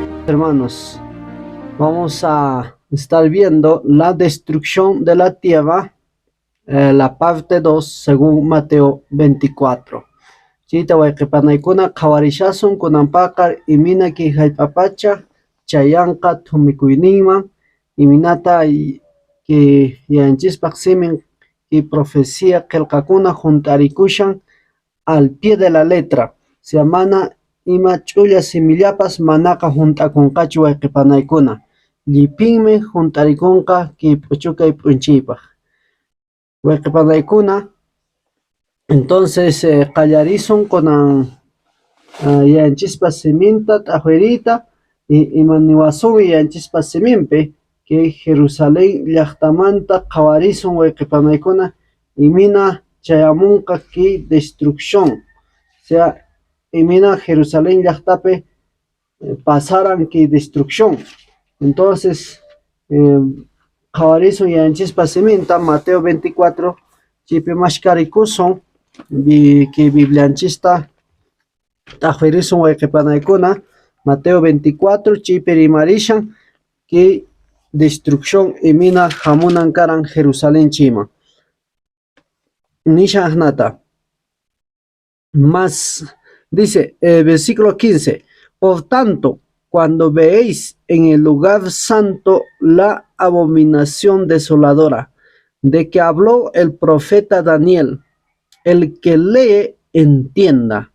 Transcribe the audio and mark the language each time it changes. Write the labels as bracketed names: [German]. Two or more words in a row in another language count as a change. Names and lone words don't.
[Spanish] hermanos, vamos a estar viendo la destrucción de la tierra, la parte 2 según Mateo 24. [Quechua] Chita waykipanaykuna qawarishasun kunampaqar iminaki hallp'apacha chayanqa thumikuyninman iminata que yanchispaq simin [Spanish] y profecía [Quechua] qillqakuna juntarikushan [Spanish] al pie de la letra, [Quechua] se mana ima ch'ulla simillapas manaqa junt'akunqachu wayqipanaykuna, llipinmi junt'arikunqa k'ip'uchukay p'unchiypaq wayqipanaykuna. Entonces qallarizun kunan yanchispa siminta t'aqwiriyta imaniwasunmi yanchispa siminpi que Jerusalén llaqtamanta qawarizun wayqipanaykuna imina chayamunqa ki destrucción, [Spanish] o sea [Quechua] imina Jerusalén llaqtapi pasaran ki destrucción. Entonces qawarizun yanchispa siminta Mateo 24 chipi mashkarikusun que biblianchista t'aqwirizun wayqipanaykuna Mateo 24 chipi rimarishan que destrucción imina hamunan karan Jerusalén chima nisha ahnata. [Spanish] Más dice versículo 15: por tanto, cuando veéis en el lugar santo la abominación desoladora de que habló el profeta Daniel, el que lee entienda.